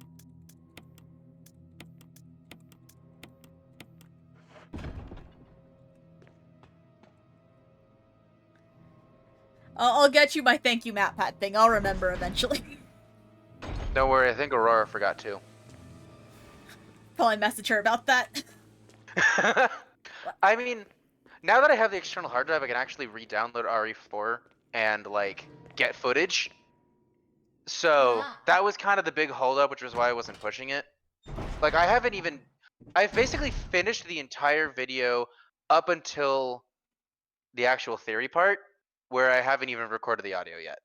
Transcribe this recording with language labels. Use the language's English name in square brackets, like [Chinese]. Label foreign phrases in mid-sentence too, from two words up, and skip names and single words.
[English] I'll get you my thank you map pad thing. I'll remember eventually. Don't worry, I think Aurora forgot too. Probably message her about that. I mean, now that I have the external hard drive, I can actually re-download RE4 and like get footage. So Ah. that was kind of the big holdup, which was why I wasn't pushing it. Like I've basically finished the entire video up until the actual theory part, where I haven't even recorded the audio yet.